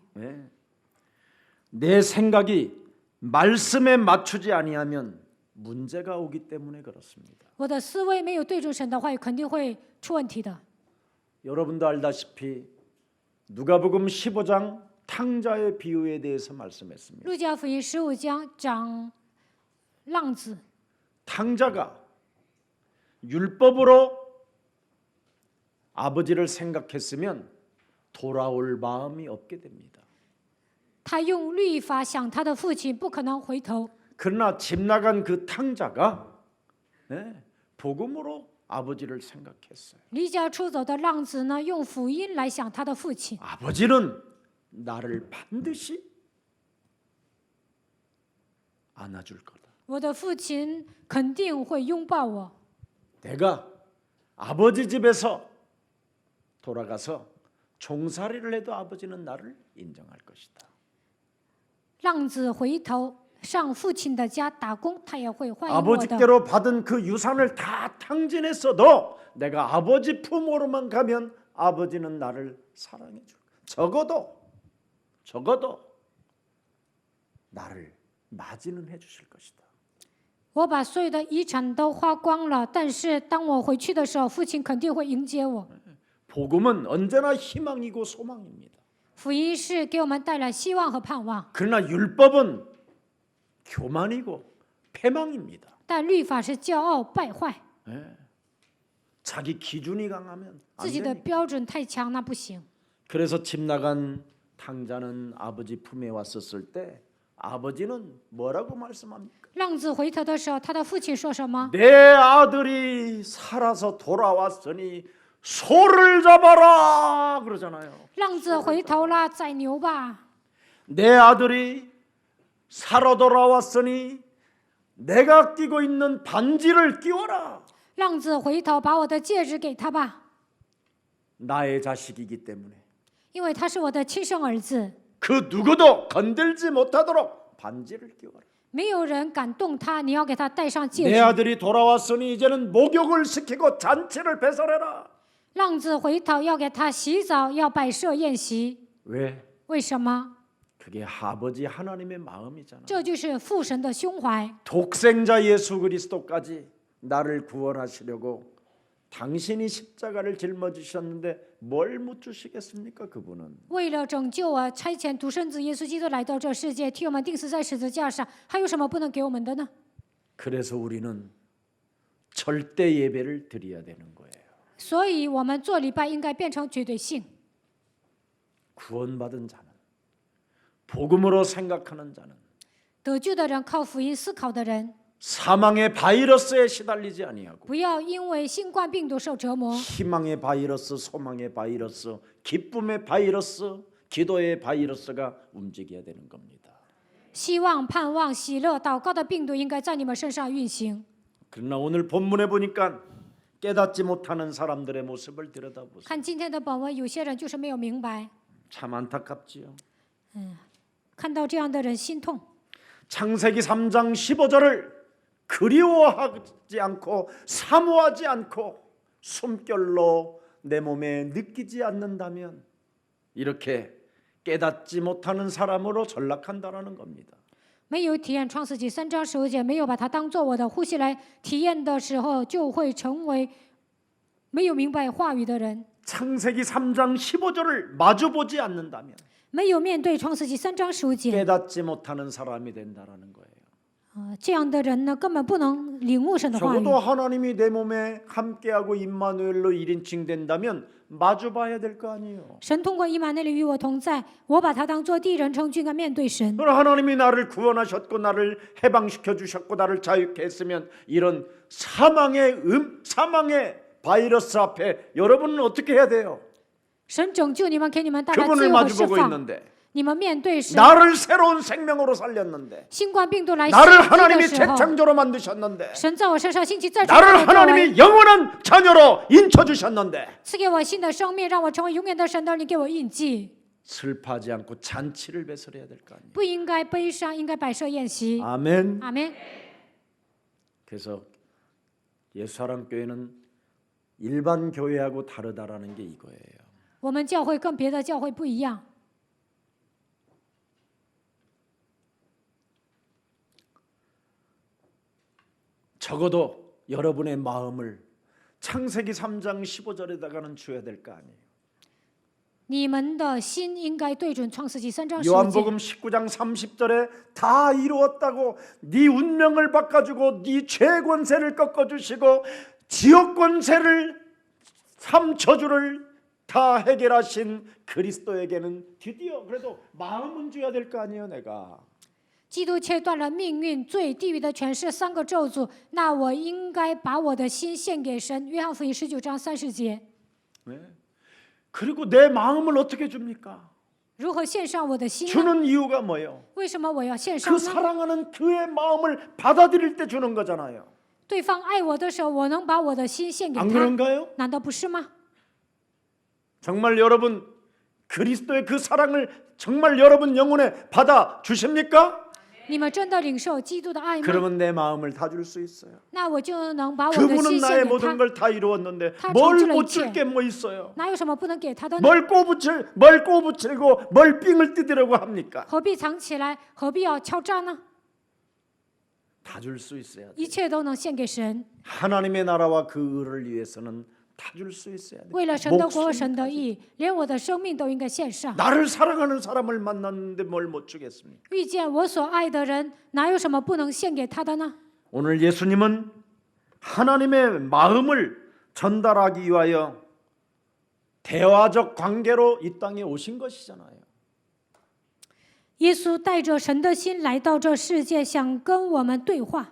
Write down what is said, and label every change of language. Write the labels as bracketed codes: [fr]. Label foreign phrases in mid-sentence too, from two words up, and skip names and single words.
[ko] 네. 내 생각이 말씀에 맞추지 아니하면 문제가 오기 때문에 그렇습니다. [zh] 我的思维没有对准神的话语，肯定会出问题的。 [ko] 여러분도 알다시피 누가복음 15장 탕자의 비유에 대해서 말씀했습니다. [zh] 路加福音15章讲浪子， [ko] 탕자가 율법으로 아버지를 생각했으면 돌아올 마음이 없게 됩니다. [zh] 他用律法想他的父亲，不可能回头。 [ko] 그러나 집 나간 그 탕자가 복음으로 아버지를 생각했어요. [zh] 离家出走的浪子呢，用福音来想他的父亲。 [ko] 아버지는 나를 반드시 안아줄 거다. [zh] 我的父亲肯定会拥抱我。 [ko] 내가 아버지 집에서 돌아가서 종살이를 해도 아버지는 나를 인정할 것이다. [zh] 浪子回头上父亲的家打工，他也会欢迎我的。 [ko] 아버지께로 받은 그 유산을 다 탕진했어도 내가 아버지 품으로만 가면 아버지는 나를 사랑해 줄 거야. 적어도 나를 맞이는 해 주실 것이다. [zh] 我把所有的遗产都花光了，但是当我回去的时候，父亲肯定会迎接我。 [ko] 복음은 언제나 희망이고 소망입니다. [zh] 福音是给我们带来希望和盼望， [ko] 그러나 율법은 교만이고 패망입니다. [zh] 但律法是骄傲败坏， [ko] 자기 기준이 강하면 [zh] 自 [ko] 안 [zh] 己的 [ko] 됩니다. [zh] 标准太强那不行。 [ko] 그래서 집 나간 탕자는 아버지 품에 왔었을 때 아버지는 뭐라고 말씀합니까? [zh] 浪子回头的时候，他的父亲说什么？ [ko] 내 아들이 살아서 돌아왔으니 소를 잡아라 그러잖아요. [zh] 浪子回头了，宰牛吧！ [ko] 내 아들이 살아 돌아왔으니 내가 끼고 있는 반지를 끼워라. [zh] 浪子回头，把我的戒指给他吧， [ko] 나의 자식이기 때문에 [zh] 因为他是我的亲生儿子， [ko] 그 누구도 건들지 못하도록 반지를 끼워라. [zh] 没有人敢动他，你要给他戴上戒 [ko] 내 [zh] 指。 [ko] 아들이 돌아왔으니 이제는 목욕을 시키고 잔치를 배설해라. [zh] 浪子回头要给他洗澡，要摆设宴席， [ko] 왜? [zh] 为什么？ [ko] 그게 아버지 하나님의 마음이잖아. [zh] 这就是父神的胸怀。 [ko] 독생자 예수 그리스도까지 나를 구원하시려고 당신이 십자가를 짊어지셨는데 뭘 묻주시겠습니까? 그분은 [zh] 为了拯救我，差遣独生子耶稣基督来到这世界，替我们钉死在十字架上，还有什么不能给我们的呢？ [ko] 그래서 우리는 절대 예배를 드려야 되는 거예요. [zh] 所以，我们做礼拜应该变成绝对性。 [ko] 구원받은 자는 복음으로 생각하는 자는 [zh] 得救的人，靠福音思考的人， [ko] 사망의 바이러스에 시달리지 아니하고 [zh] 不要因为新冠病毒受折磨， [ko] 희망의 바이러스, 소망의 바이러스, 기쁨의 바이러스, 기도의 바이러스가 움직여야 되는 겁니다. [zh] 希望、盼望、喜乐、祷告的病毒应该在你们身上运行。 [ko] 그러나 오늘 본문에 보니까 깨닫지 못하는 사람들의 모습을 들여다보세요. [zh] 看今天的本文，有些人就是没有明白， [ko] 참 안타깝지요. [zh] 看到这样的人心痛。 [ko] 창세기 3장 15절을 그리워하지 않고 사모하지 않고 숨결로 내 몸에 느끼지 않는다면 이렇게 깨닫지 못하는 사람으로 전락한다라는 겁니다. [zh] 没有体验创世纪3章15节，没有把它当做我的呼吸来体验的时候，就会成为没有明白话语的人。 [ko] 창세기 3장 15절을 마주보지 않는다면 [zh] 没有面对创世纪3章15节， [ko] 깨닫지 못하는 사람이 된다라는 거예요. [zh] 这样的人呢，根本不能领悟神的话语。 [ko] 적어도 하나님이 내 몸에 함께하고 임마누엘로 1인칭 된다면 마주봐야 될 거 아니에요. [zh] 神通过以马内利与我同在，我把他当做第一人称就应该面对神。 [ko] 그러나 하나님이 나를 구원하셨고 나를 해방시켜 주셨고 나를 자유케 했으면 이런 사망의 바이러스 앞에 여러분은 어떻게 해야 돼요? [zh] 神拯救你们，给你们带来自 [ko] 그분을 [zh] 由和释 [ko] 마주보고 [zh] 放。 [ko] 있는데 [zh] 你们面对神， [ko] 나를 새로운 생명으로 살렸는데 [zh] 新冠病毒来袭 [ko] 나를 [zh] 击的 [ko] 하나님이 [zh] 时候， [ko] 재창조로 만드셨는데 [zh] 神在我身上兴起再创造 [ko] 나를 [zh] 的作为， [ko] 하나님이 영원한 자녀로 인쳐 주셨는데 [zh] 赐给我新的生命，让我成为永远的神的，你给我印记。 [ko] 슬퍼하지 않고 잔치를 배설해야 될 거 아니에요. [zh] 不应该悲伤，应该摆设宴席。 [ko] 아멘. [zh] 阿门。 [ko] 그래서 예수사랑교회는 일반 교회하고 다르다라는 게 이거예요. [zh] 我们教会跟别的教会不一样， [ko] 적어도 여러분의 마음을 창세기 3장 15절에다가는 줘야 될 거 아니에요. [zh] 你们的心应该对准创世纪3章15节。 [ko] 요한복음 19장 30절에 다 이루었다고 네 운명을 바꿔주고 네 죄 권세를 꺾어주시고 지옥 권세를 3저주를 다 해결하신 그리스도에게는 드디어 그래도 마음은 줘야 될 거 아니에요. 내가 [zh] 基督切断了命运、罪、地狱的权势3个咒诅，那我应该把我的心献给神。约翰福音19章30节。 [ko] 네. 그리고 내 마음을 어떻게 줍니까? [zh] 如何献上我的心呢？ [ko] 주는 이유가 뭐예요? [zh] 为什么我要献上 [ko] 그 [zh] 呢？ [ko] 사랑하는 그의 마음을 받아들일 때 주는 거잖아요. [zh] 对方爱我的时候，我能把我的心献给 [ko] 안 [zh] 他， [ko] 그런가요? [zh] 难道不是吗？ [ko] 정말 여러분 그리스도의 그 사랑을 정말 여러분 영혼에 받아 주십니까? [zh] 你们真的领受基督的爱吗？ [ko] 그러면 내 마음을 다 줄 수 있어요. [zh] 那我就能把我的 [ko] 그분은 [zh] 心献 [ko] 나의 [zh] 给 [ko] 모든 [zh] 他。 [ko] 걸 다 이루었는데 다 뭘 정치를 못 이치해. 줄 게 뭐 있어요? [zh] 哪有什么不能给他的呢？ [ko] 뭘 꼬부치고 뭘 삥을 뜯으려고 합니까? [zh] 何必藏起来？何必要敲诈呢？ [ko] 다 줄 수 있어야 돼. [zh] 一切都能献给神。 [ko] 하나님의 나라와 그 의를 위해서는 다 줄 수 있어야 돼. [zh] 为了神的国、 [ko] 목숨 [zh] 神的义，连我的生命都应该献上。 [ko] 나를 사랑하는 사람을 만났는데 뭘 못 주겠습니까? [zh] 遇见我所爱的人，哪有什么不能献给他的呢？ [ko] 오늘 예수님은 하나님의 마음을 전달하기 위하여 대화적 관계로 이 땅에 오신 것이잖아요. [zh] 耶稣带着神的心来到这世界，想跟我们对话。